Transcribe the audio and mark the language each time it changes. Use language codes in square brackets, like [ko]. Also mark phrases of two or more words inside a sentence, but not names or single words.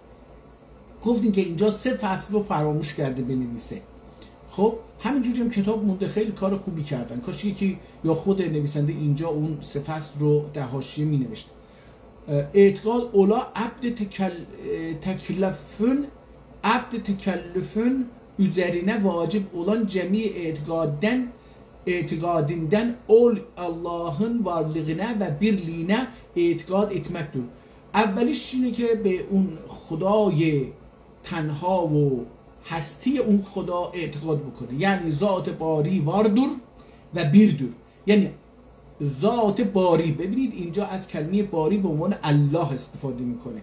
[fa] گفتیم که اینجا 3 فصل رو فراموش کرده بنویسه. خب همینجوری هم کتاب مونده، خیلی کار خوبی کردن. کاش یکی یا خود növisende اینجا اون 3 فصل رو در حاشیه می نوشت. [tr] اعتقاد اولا عبد تکلفün üzerine vacip olan cemi etikadinden ol Allah'ın varlığına ve birliğine اعتقاد etmektir. [fa] اولیش اینه که به اون خدای تنها و هستی اون خدا اعتقاد بکنه، یعنی ذات باری [tr] vardır ve birdir. [fa] یعنی ذات باری، ببینید اینجا از کلمه باری به عنوان الله استفاده میکنه.